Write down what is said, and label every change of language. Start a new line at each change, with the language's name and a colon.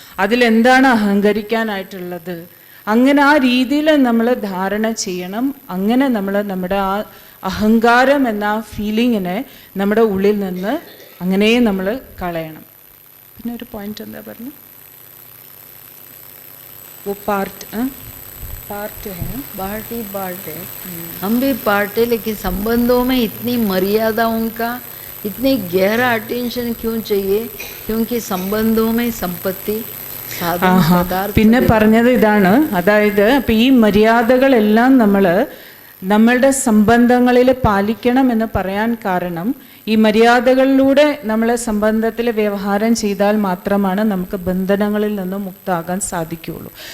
Malayalam: അതിലെന്താണ് അഹങ്കരിക്കാനായിട്ടുള്ളത്? അങ്ങനെ ആ രീതിയിൽ നമ്മൾ ധാരണ ചെയ്യണം. അങ്ങനെ നമ്മൾ നമ്മുടെ ആ അഹങ്കാരം എന്ന ആ ഫീലിങ്ങിനെ നമ്മുടെ ഉള്ളിൽ നിന്ന് അങ്ങനെ നമ്മൾ കളയണം. പിന്നെ ഒരു പോയിന്റ് എന്താ പറഞ്ഞു,
Hindi: वो पार्ट है, पार्ट है। हम भी पार्ट है, लेकिन संबंधों में इतनी मर्यादाओं का इतनी गहरा अटेंशन क्यों चाहिए? क्योंकि संबंधों में संपत्ति साधन पदार्थ.
Malayalam: പിന്നെ പറഞ്ഞത് ഇതാണ്, അതായത് അപ്പം ഈ മര്യാദകളെല്ലാം നമ്മളുടെ സംബന്ധങ്ങളിൽ പാലിക്കണം എന്ന് പറയാൻ കാരണം, ഈ മര്യാദകളിലൂടെ നമ്മൾ സംബന്ധത്തിൽ വ്യവഹാരം ചെയ്താൽ മാത്രമാണ് നമുക്ക് ബന്ധനങ്ങളിൽ നിന്ന് മുക്തമാകാൻ സാധിക്കുകയുള്ളൂ.